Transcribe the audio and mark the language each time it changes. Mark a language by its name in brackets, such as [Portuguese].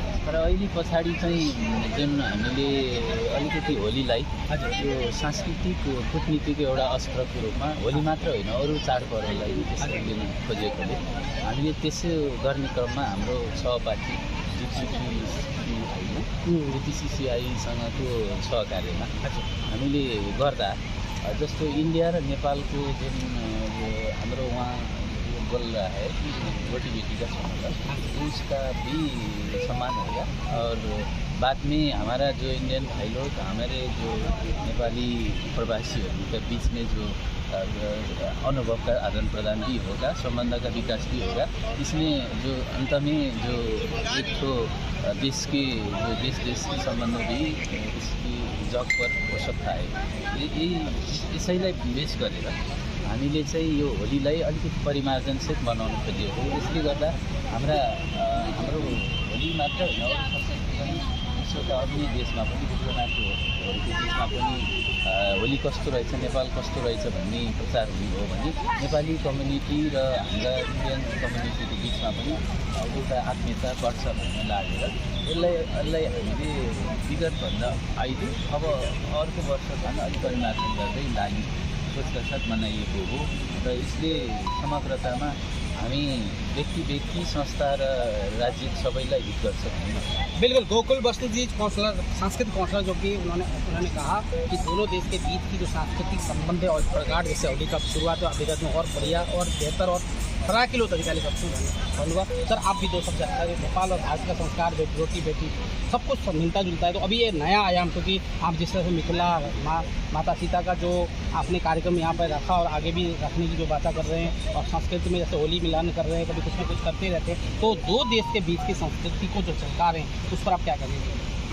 [Nepali] तर अहिले पछाडि चाहिँ जुन हामीले अलिकति होलीलाई यो सांस्कृतिक कूटनीतिको एउटा अस्त्रको रूपमा होली मात्र होइन अरू चाडपर्वलाई त्यसरी लिन खोजेकोले हामीले त्यसो गर्ने क्रममा हाम्रो सहपाठी जिटिसिसिआईसँगको सहकार्यमा हामीले गर्दा जस्तो इन्डिया र नेपालको जुन [Hindi] हाम्रो वहाँ बोल रहा है कि बेटी बेटी का संबंध उसका भी समान होगा। और बाद में हमारा जो इंडियन भाई लोग हमारे जो नेपाली प्रवासियों के बीच में जो अनुभव का आदान प्रदान भी होगा, संबंध का विकास भी होगा। इसमें जो अंत में जो एक तो देश के जो देश के संबंध भी इसकी जग पर हो सकता है। [Nepali] यसैलाई बेस गरेर हामीले चाहिँ यो होलीलाई अलिकति परिमार्जनसहित बनाउन खोजेको हो। यसले गर्दा हाम्रो होली मात्र होइन विश्वका अन्य देशमा पनि विश्वनाथको होलीको देशमा पनि होली कस्तो रहेछ, नेपाल कस्तो रहेछ भन्ने प्रचार हुने हो भने नेपाली कम्युनिटी र हाम्रा इन्डियन कम्युनिटीको बिचमा पनि एउटा आत्मीयता बढ्छ भन्ने लागेर यसलाई हामीले विगतभन्दा अहिले अब अर्को वर्षसम्म अलिक परिमार्जन गर्दै लाग्ने सोचका साथ मनाइएको हो। र यसले समग्रतामा हामी व्यक्ति संस्था र राज्य सबैलाई हित गर्छ। [Hindi] बिल्कुल, गोकुल बस्ती जी काउंसलर, सांस्कृतिक काउंसलर, जो कि उन्होंने कहा कि दोनों देश के बीच की जो सांस्कृतिक संबंध है और प्रगाढ़ जैसे होली का शुरुआत विगत में और बढ़िया और बेहतर और [Nepali] फराकिलो तरीकाले गर्छौँ भन्नुभयो। [Hindi] सर, आप भी दो शब्द नेपाल और भारत का संस्कार रोटी बेटी सब कुछ मिलता जुलता है, तो अभी ये नया आयाम, क्योंकि आप जिस तरह से मिथिला माता सीता का जो आपने कार्यक्रम यहाँ पर रखा और आगे भी रखने की जो बातें कर रहे हैं और संस्कृति में जैसे होली मिलन कर रहे हैं, कभी कुछ ना कुछ करते रहते हैं, तो दो देश के बीच की संस्कृति को जो चमका रहे हैं उस पर आप क्या करेंगे?